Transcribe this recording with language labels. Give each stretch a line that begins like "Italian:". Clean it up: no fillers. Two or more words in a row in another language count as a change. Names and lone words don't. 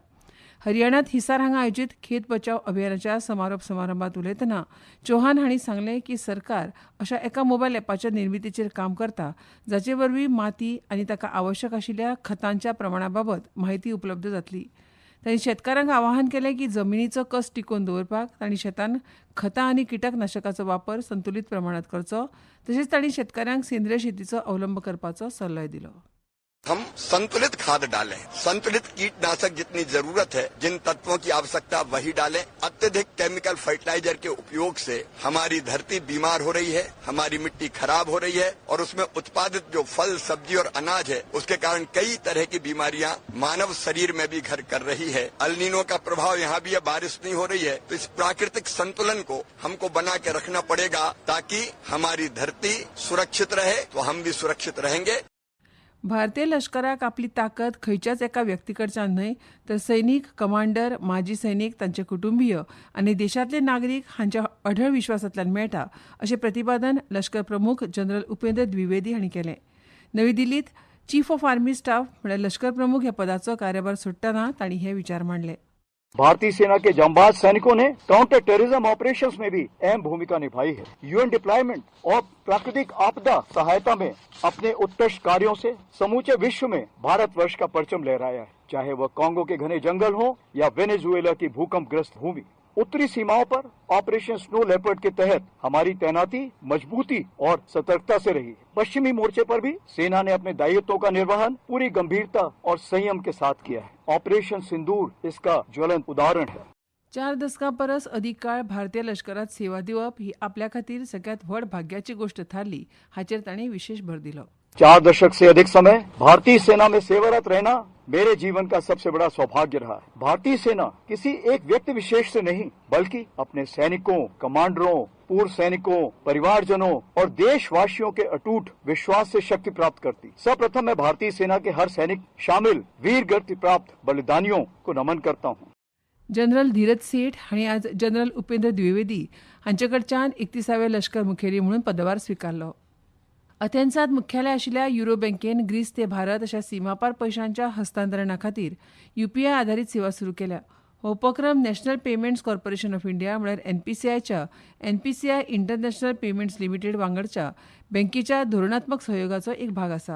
Konkani: हरियाणात हिसार हांगा आयोजीत खेत बचाव अभियानाच्या समारोप समारंभात उलयतना चौहान हांणी सांगलें की सरकार अशा एका मोबायल ॲपाच्या निर्मितीचेर काम करता जाचे वरवीं माती आनी ताका आवश्यक आशिल्ल्या खतांच्या प्रमाणा बाबत म्हायती उपलब्ध जातली. तांणी शेतकारांक आवाहन केलें की जमनीचो कस टिकोवन दवरपाक तांणी शेतान खतां आनी किटकनाशकाचो वापर संतुलीत प्रमाणात करचो. तशेंच तांणी शेतकाऱ्यांक सेंद्रीय शेतीचो अवलंब करपाचो सल्लोय दिलो.
Hindi: हम संतुलित खाद डालें, संतुलित कीटनाशक जितनी जरूरत है, जिन तत्वों की आवश्यकता वही डालें. अत्यधिक
English: chemical fertilizer
Hindi: के उपयोग से हमारी धरती बीमार हो रही है, हमारी मिट्टी खराब हो रही है और उसमें उत्पादित जो फल, सब्जी और अनाज है उसके कारण कई तरह की बीमारियां मानव शरीर में भी घर कर रही है. अल्नीनो का प्रभाव यहाँ भी है, बारिश नहीं हो रही है, तो इस प्राकृतिक संतुलन को हमको बना के रखना पड़ेगा ताकि हमारी धरती सुरक्षित रहे तो हम भी सुरक्षित रहेंगे.
Konkani: भारतीय लष्कराक आपली ताकद खंयच्याच एका व्यक्ती कडच्यान न्हय तर सैनीक, कमांडर, माजी सैनीक, तांचे कुटुंबीय आनी देशांतले नागरीक हांच्या अढळ विश्वासांतल्यान मेळटा अशें प्रतिपादन लष्कर प्रमुख जनरल उपेंद्र द्विवेदी हांणी केलें. नवी दिल्लीत
English: Chief of Army Staff
Konkani: म्हळ्यार लष्कर प्रमुख ह्या पदाचो कार्यभार सोडटना तांणी हे विचार मांडले.
Hindi: भारतीय सेना के जांबाज सैनिकों ने
English: counter terrorism operations
Hindi: में भी अहम भूमिका निभाई है.
English: UN deployment
Hindi: और प्राकृतिक आपदा सहायता में अपने उत्कृष्ट कार्यों से समूचे विश्व में भारतवर्ष का परचम लहराया है. चाहे वह कांगो के घने जंगल हो या वेनेजुएला की भूकंपग्रस्त भूमि. उत्तरी सीमाओं पर ऑपरेशन स्नो लेपर्ड के तहत हमारी तैनाती मजबूती और सतर्कता से रही. पश्चिमी मोर्चे पर भी सेना ने अपने दायित्वों का निर्वहन पूरी गंभीरता और संयम के साथ किया है. ऑपरेशन सिंदूर इसका ज्वलंत उदाहरण है.
Konkani: 4 दशकां परस अधिक काळ भारतीय लष्करात सेवा दिवप ही आपल्या खातीर सगळ्यात व्हड भाग्याची गोष्ट थारली हाचेर तांणी विशेष भर दिलो.
Hindi: 4 दशक से अधिक समय भारतीय सेना में सेवारत रहना मेरे जीवन का सबसे बड़ा सौभाग्य रहा है. भारतीय सेना किसी एक व्यक्ति विशेष से नहीं बल्कि अपने सैनिकों, कमांडरों, पूर्व सैनिकों, परिवारजनों और देशवासियों के अटूट विश्वास से शक्ति प्राप्त करती. सर्वप्रथम मैं भारतीय सेना के हर सैनिक शामिल वीर गति प्राप्त बलिदानियों को नमन करता हूँ.
Konkani: जनरल धीरज सेठ हांणी आज जनरल उपेंद्र द्विवेदी हांचे कडच्यान 31व्या लष्कर मुखेली म्हणून पदभार स्विकारलो. अथेन्सांत मुख्यालय आशिल्ल्या युरो बँकेन ग्रीस ते भारत अशा सीमापार पयशांच्या हस्तांतरणा खातीर UPI आधारीत सेवा सुरू केल्या. हो उपक्रम नॅशनल पेमेंट्स कॉर्पोरेशन ऑफ इंडिया म्हळ्यार NPCIच्या NPCI इंटरनॅशनल पेमेंट्स लिमिटेड वांगडच्या बँकेच्या धोरणात्मक सहयोगाचो एक भाग आसा.